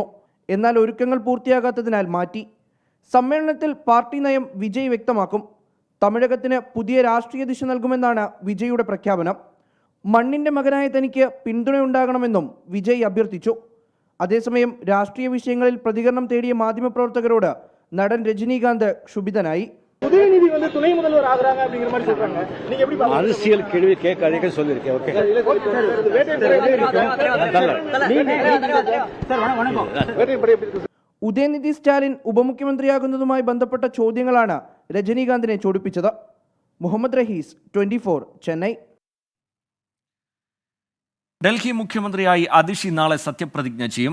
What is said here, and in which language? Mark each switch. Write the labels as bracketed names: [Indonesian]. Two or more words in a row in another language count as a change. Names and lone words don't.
[Malayalam] എന്നാൽ ഒരുക്കങ്ങൾ പൂർത്തിയാകാത്തതിനാൽ മാറ്റി. സമ്മേളനത്തിൽ പാർട്ടി നയം വിജയ് വ്യക്തമാക്കും. തമിഴകത്തിന് പുതിയ രാഷ്ട്രീയ ദിശ നൽകുമെന്നാണ് വിജയുടെ പ്രഖ്യാപനം. മണ്ണിൻ്റെ മകനായ തനിക്ക് പിന്തുണയുണ്ടാകണമെന്നും വിജയ് അഭ്യർത്ഥിച്ചു. അതേസമയം രാഷ്ട്രീയ വിഷയങ്ങളിൽ പ്രതികരണം തേടിയ മാധ്യമപ്രവർത്തകരോട് നടൻ രജനീകാന്ത് ക്ഷുഭിതനായി. [Tamil] உதயநிதி துணை முதல்வர் ஆகுறாங்க அப்படிங்கிற மாதிரி சொல்றாங்க. நீங்க எப்படி அரசியல் கேள்வி கேட்காதீங்க சொல்லிருக்கேன். ஓகே [Malayalam] ഉദയനിധി സ്റ്റാലിൻ ഉപമുഖ്യമന്ത്രിയാകുന്നതുമായി ബന്ധപ്പെട്ട ചോദ്യങ്ങളാണ് രജനീകാന്തിനെ ചോദിപ്പിച്ചത്. മുഹമ്മദ് റഹീസ്, 24, ചെന്നൈ. ഡൽഹി മുഖ്യമന്ത്രിയായി അതിഷി നാളെ സത്യപ്രതിജ്ഞ ചെയ്യും.